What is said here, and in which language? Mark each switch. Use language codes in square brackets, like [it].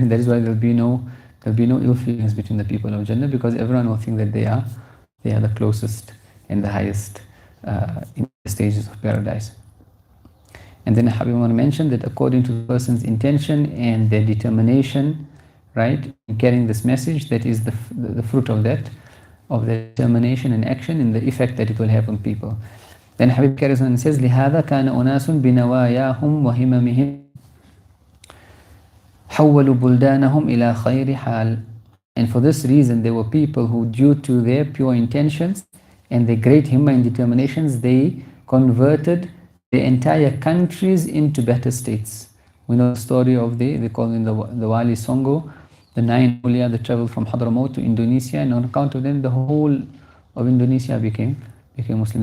[en] And that is why there'll be no ill feelings between the people of Jannah, because everyone will think that they are the closest and the highest in the stages of paradise. And then Habib mentioned that according to the person's intention and their determination, right, in carrying this message, that is the fruit of that determination and action, and the effect that it will have on people. Then Habib carries on and says, [ar] لِهَذَا كَانَ أُنَاسٌ بِنَوَايَاهُمْ وَهِمَمِهِمْ حَوَّلُوا بُلْدَانَهُمْ إِلَى خَيْرِ حَالٍ. [en] And for this reason, there were people who, due to their pure intentions and their great himma and determinations, they converted the entire countries into better states. We know the story of they call in the Wali Songo, the 9 Kolia that traveled from Hadramaut to Indonesia, and on account of them the whole of Indonesia became Muslim.